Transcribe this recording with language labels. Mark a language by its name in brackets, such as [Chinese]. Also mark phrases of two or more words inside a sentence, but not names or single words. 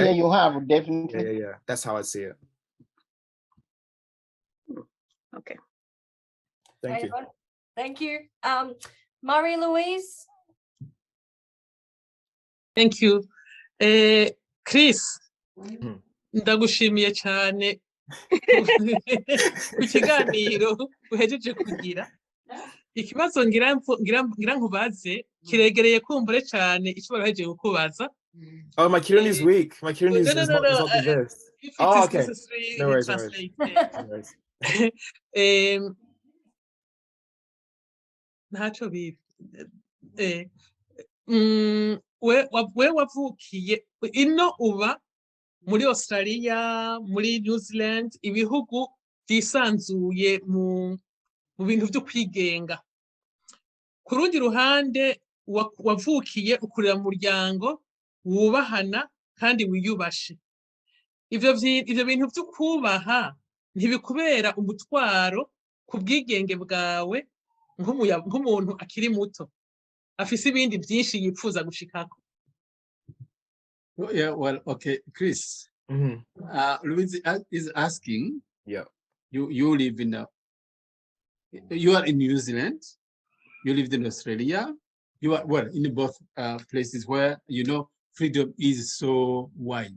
[English] Yeah, you have, definitely. Yeah. That's how I see it. Okay. Thank you. Thank you. Marie-Louise? Thank you. Chris, [Rundi] ndagushimiye cyane ku kiganiro uhejeje kugira. Ikibazo ngira nkubaze kiregereye kumbure cyane icyo bahejeje kukubaza. [English] Oh, my Kirundi is weak. My Kirundi is not the best. If it oh, is okay. necessary, No worries, translate. [Rundi] Ntacyo bibi. We wavukiye ino uba muri Australia, muri New Zealand, ibihugu byisanzuye mu bintu byo kwigenga. Ku rundi ruhande wavukiye ukurira mu muryango wubahana kandi wiyubashe. Ivyo bintu byo kubaha ntibikubera umutwaro ku bwigenge bwawe nk'umuntu akiri muto afise ibindi byinshi yipfuza gushikako. [English] Yeah, well, okay, Chris. Louise is asking. Yeah. You live in you are in New Zealand. You lived in Australia. You are in both places where freedom is so wide.